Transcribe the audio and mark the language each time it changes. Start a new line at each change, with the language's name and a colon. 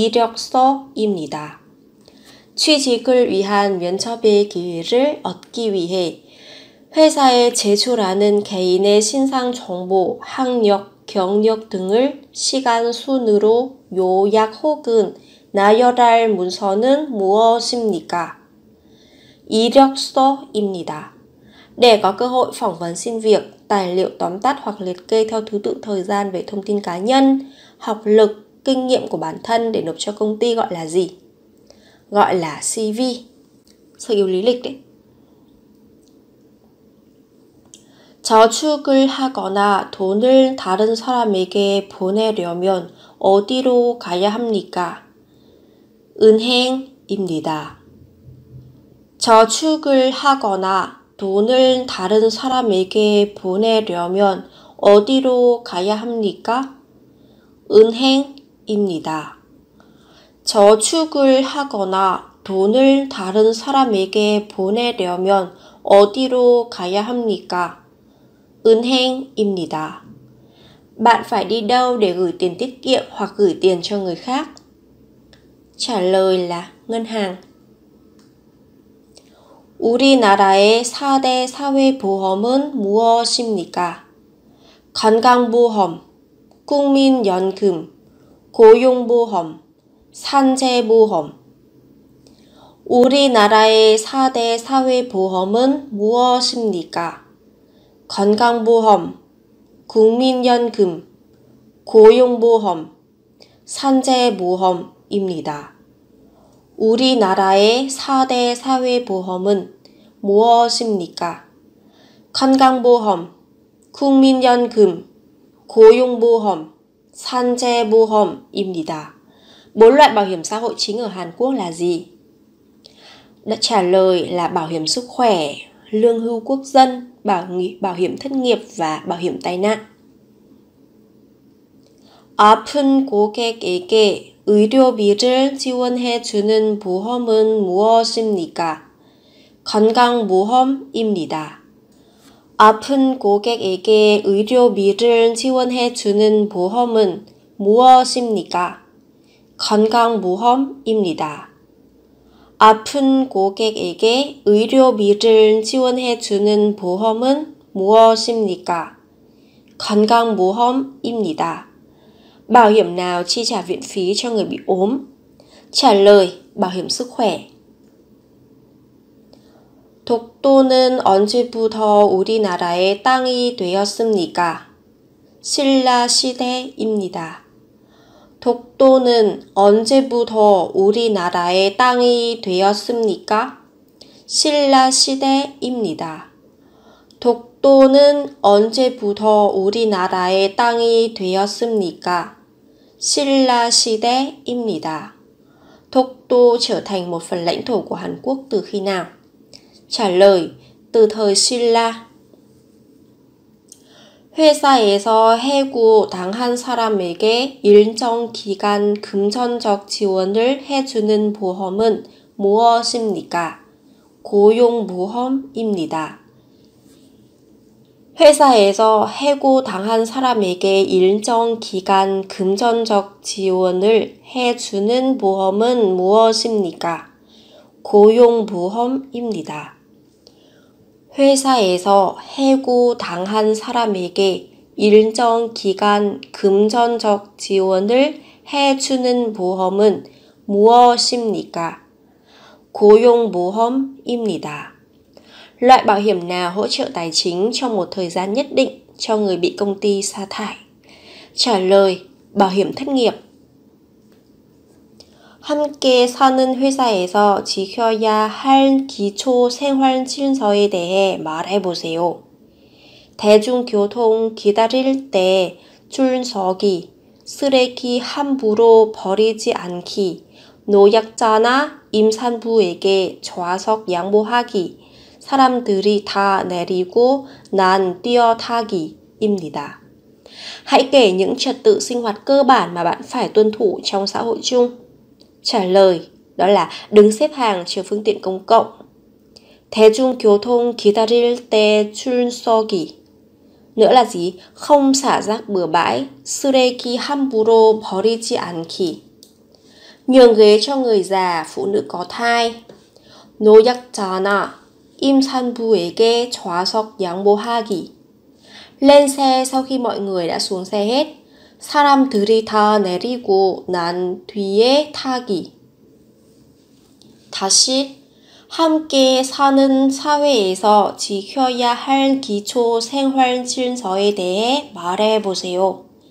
Korean: 이력서입니다. 취직을 위한 면접의 기회를 얻기 위해 회사에 제출하는 개인의 신상 정보, 학력, 경력 등을 시간 순으로 요약 혹은 나열할 문서는 무엇입니까? I력서입니다.
Vietnamese: Để có cơ hội phỏng vấn xin việc, tài liệu tóm tắt hoặc liệt kê theo thứ tự thời gian về thông tin cá nhân, học lực, kinh nghiệm của bản thân để nộp cho công ty gọi là gì? Gọi là CV. Sơ yếu lý lịch đấy.
Korean: 저축을 하거나 돈을 다른 사람에게 보내려면 어디로 가야 합니까? 은행입니다. 저축을 하거나 돈을 다른 사람에게 보내려면 어디로 가야 합니까? 은행입니다. 저축을 하거나 돈을 다른 사람에게 보내려면 어디로 가야 합니까? 은행입니다.
Vietnamese: Bạn phải đi đâu để gửi tiền tiết kiệm hoặc gửi tiền cho người khác? trả lời là ngân hàng.
Korean: 우리나라의 4대 사회보험은 무엇입니까? 건강보험, 국민연금, 고용보험, 산재보험. 우리나라의 4대 사회보험은 무엇입니까? 건강보험, 국민연금, 고용보험, 산재보험입니다. 우리나라의 4대 사회보험은 무엇입니까? 건강보험, 국민연금, 고용보험, 산재보험입니다.
Vietnamese: 4 loại bảo hiểm xã hội chính ở Hàn Quốc là gì? Trả lời là bảo hiểm sức khỏe, lương hưu quốc dân, bảo hiểm thất nghiệp và bảo hiểm tai nạn.
Korean: 아픈 고객에게 의료비를 지원해주는 보험은 무엇입니까? 건강보험입니다. 아픈 고객에게 의료비를 지원해주는 보험은 무엇입니까? 건강보험입니다. 아픈 고객에게 의료비를 지원해주는 보험은 무엇입니까? 건강보험입니다.
Vietnamese: Bảo hiểm nào chi trả viện phí cho người bị ốm? Trả lời, bảo hiểm sức khỏe.
Korean: 독도는 언제부터 우리나라의 땅이 되었습니까? 신라 시대입니다. 독도는 언제부터 우리나라의 땅이 되었습니까? 신라 시대입니다. 독도는 언제부터 우리나라의 땅이 되었습니까? 신라 시대입니다.
Vietnamese: 독도 trở thành một phần lãnh thổ của Hàn Quốc từ khi nào? trả lời, từ thời 신라.
Korean: 회사에서 해고 당한 사람에게 일정 기간 금전적 지원을 해주는 보험은 무엇입니까? 고용보험입니다. 회사에서 해고 당한 사람에게 일정 기간 금전적 지원을 해주는 보험은 무엇입니까? 고용보험입니다. 회사에서 해고 당한 사람에게 일정 기간 금전적 지원을 해주는 보험은 무엇입니까? 고용보험입니다.
Vietnamese: Loại bảo hiểm nào hỗ trợ tài chính trong một thời gian nhất định cho người bị công ty sa thải? Trả lời, bảo hiểm thất nghiệp.
Korean: 함께 사는 회사에서 지켜야 할 기초 생활 질서에 대해 말해보세요. 대중교통 기다릴 때 줄 서기, 쓰레기 함부로 버리지 않기, 노약자나 임산부에게 좌석 양보하기, 사람들이 다 내리고 난 뛰어타기입니다.
Vietnamese: Hãy kể những trật tự sinh hoạt cơ bản mà bạn phải tuân thủ trong xã hội chung. Trả lời đó là đứng xếp hàng chờ phương tiện công cộng.
Korean: 대중교통 기다릴 때 줄 서기.
Vietnamese: Nữa là gì? Không xả rác bừa bãi.
Korean: 쓰레기 함부로 버리지 않기.
Vietnamese: Nhường ghế cho người già, phụ nữ có thai.
Korean: 노약자나 임산부에게 좌석 양보하기.
Vietnamese: Lên xe sau khi mọi người đã xuống xe hết.
Korean: 사람들이 다 내리고 난 뒤에 타기. 다시 함께 사는 사회에서 지켜야 할 기초 생활 질서에 대해 말해보세요.